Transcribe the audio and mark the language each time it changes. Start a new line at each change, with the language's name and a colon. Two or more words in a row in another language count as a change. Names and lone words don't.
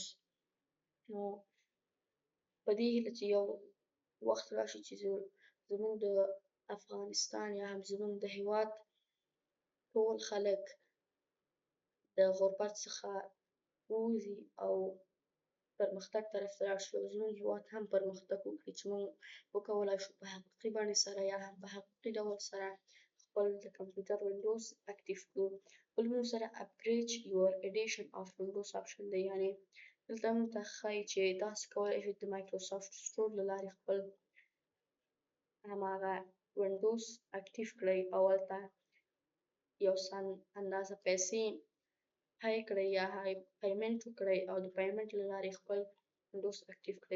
Pashto: نو په دې هیله چې یو وخت راشي چې زموږ د افغانستان یا هم زموږ د هېواد ټول خلک د غربت څخه ووځي او پرمختګ طرف ته لاړ شي او زموږ هېواد هم پرمختګ وکړي، چې موږ وکولای شو په حقیقي بڼې سره یا هم په حقیقي ډول سره خپل د کمپیوټر وینډوز اکټیو کړو. بل موږ سره
English: upgrade your edition of Windows option
Pashto: دی. یعنې دلته موږ ته ښایي چې تاسو کولی شئ د مایکروسافت سټور له لارې خپل هماغه وینډوز اکټیو کړئ او هلته یو څه اندازه پیسې پی کړئ یا پیمنټ وکړئ او د پیمنټ له لارې خپل وینډوز اکټیو کړئ.